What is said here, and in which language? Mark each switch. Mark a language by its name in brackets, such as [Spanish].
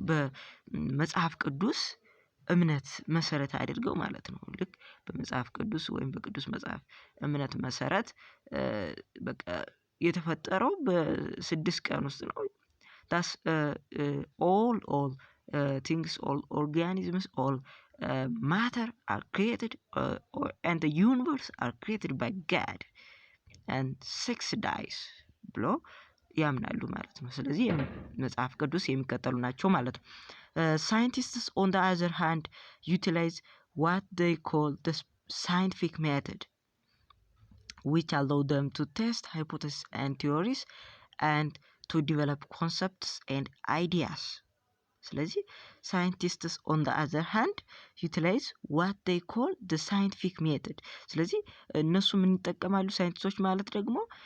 [Amharic] በመጽሐፍ ቅዱስ እምነት መሰረት አድርገው ማለት ነው። ልክ በመጽሐፍ ቅዱስ ወይም በቅዱስ መጽሐፍ እምነት መሰረት በቃ የተፈጠረው በ6 ቀን ውስጥ ነው። [English] that's all things, all organisms, all matter are created and the universe are created by God and 6 dies [Amharic] ብሎ ያምናሉ ማለት ነው። [English] ስለዚህ መጽሐፍ ቅዱስ የሚከተሉ ናቸው ማለት ነው። Scientists on the other hand utilize what they call the scientific method which allow them to test hypotheses and theories and to develop concepts and ideas. [Amharic] ስለዚህ [English] scientists on the other hand utilize what they call the scientific method [Amharic] ስለዚህ እነሱ ምን ይጠቀማሉ ሳይንቲስቶች ማለት ደግሞ